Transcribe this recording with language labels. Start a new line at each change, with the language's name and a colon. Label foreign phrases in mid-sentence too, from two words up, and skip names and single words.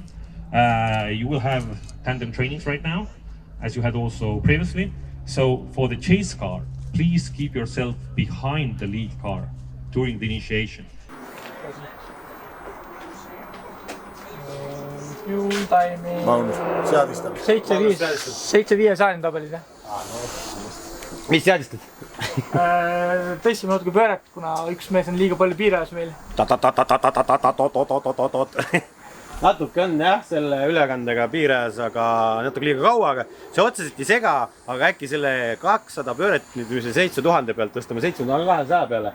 English: You will have tandem trainings right now, as you had also previously. So for the chase car, please keep yourself behind the lead car during the initiation. Fuel time'i
Estonian: Magnus, seadistab. 7-5 tabelid, jah? Mis seadistad? Tõstsime natuke pööret, kuna üks mees on liiga palju piirajas meil. Natuke on jah, selle ülekandega piirajas, aga natuke liiga kaua, aga see otseselt ei sega, aga äkki selle 200 pööret nüüd 7000 pealt tõstame 7200 peale.